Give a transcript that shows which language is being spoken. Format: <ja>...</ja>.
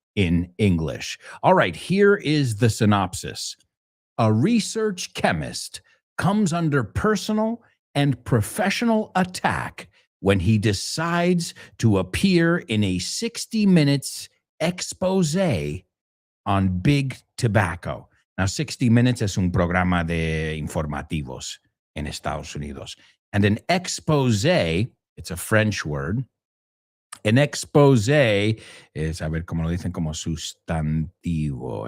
<en>in English. All right, here is the synopsis. A research chemist comes under personal and professional attack when he decides to appear in a 60 minutes expose on Big Tobacco.</en> <es>Now, 60 Minutes es un programa de informativos en Estados Unidos.</es> <en>And an expose, it's a French word.</en> <es>An expose es, a ver cómo lo dicen como sustantivo.</es>